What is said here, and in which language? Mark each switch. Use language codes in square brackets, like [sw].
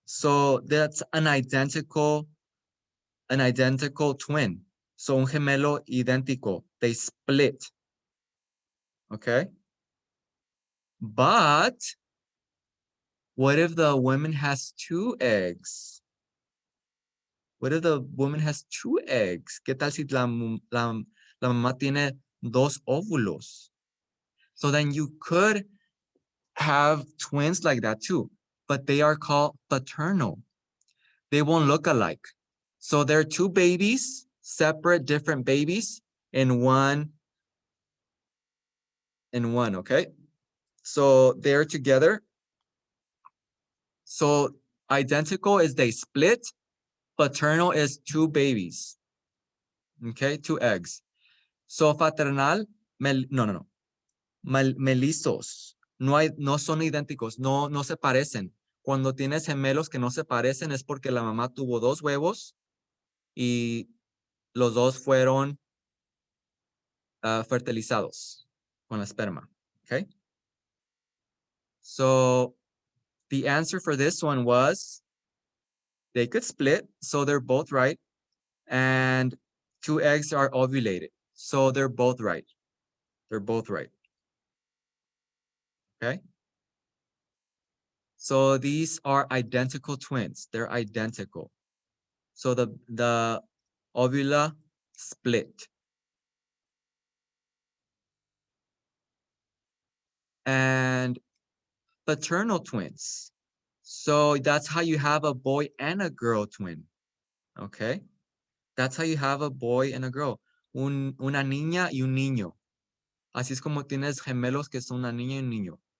[en] So that's an identical twin. So [es] un gemelo idéntico. [en] They split. Okay. But what if the woman has 2 eggs? What if the woman has 2 eggs? [es] ¿Qué tal si la mamá tiene 2 óvulos? [en] So then you could have twins like that too, but they are called paternal. They won't look alike. So they're 2 babies, separate, different babies in one, okay? So they're together. So identical is they split. Paternal is 2 babies. Okay, 2 eggs. So fraternal, no. Melizos. [es] No son idénticos, no se parecen. Cuando tienes gemelos que no se parecen es porque la mamá tuvo 2 huevos y los 2 fueron fertilizados con la esperma. [en] Okay. So the answer for this one was they could split, so they're both right. And 2 eggs are ovulated, so they're both right. They're both right. Okay. So these are identical twins. They're identical. So the ovula split. And paternal twins. So that's how you have a boy and a girl twin. Okay. That's how you have a boy and a girl. [es] Una niña y un niño. Así es como tienes gemelos que son una niña y un niño.